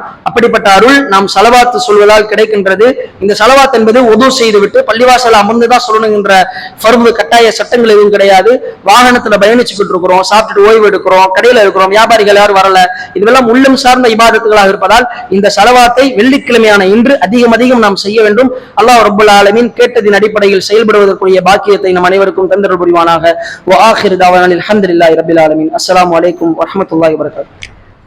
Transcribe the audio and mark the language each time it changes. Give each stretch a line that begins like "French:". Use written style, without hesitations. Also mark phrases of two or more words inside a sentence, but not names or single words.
Tamil: அப்படிப்பட்ட அருள் நாம் ஸலவாத்து சொல்வதால் கிடைக்கின்றது. இந்த ஸலவாத் என்பது உது செய்துவிட்டு பள்ளிவாசல் அமர்ந்துதான் சொல்லணுங்கிற ஃபர்து கட்டாய சட்டங்கள் எதுவும் கிடையாது. வாகனத்துல பயணிச்சுக்கிட்டு இருக்கிறோம், சாப்பிட்டுட்டு ஓய்வு எடுக்கிறோம், கடையில இருக்கிறோம், வியாபாரிகள் யாரும் வரல, இதுவெல்லாம் உள்ளம் சார்ந்த இபாதத்துகளாக இருப்பதால் இந்த ஸலவாத்தை வெள்ளிக்கிழமையான இன்று அதிகம் நாம் செய்ய வேண்டும்.
Arabic: الله رب العالمين
Tamil: கேட்டதின் அடிப்படையில் செயல்படுவதற்குரிய பாக்கியத்தை நம் அனைவருக்கும் தந்தருள் புரிவானாக.
Arabic: وآخر دعوانا الحمد لله رب العالمين. السلام عليكم ورحمة الله وبركاته.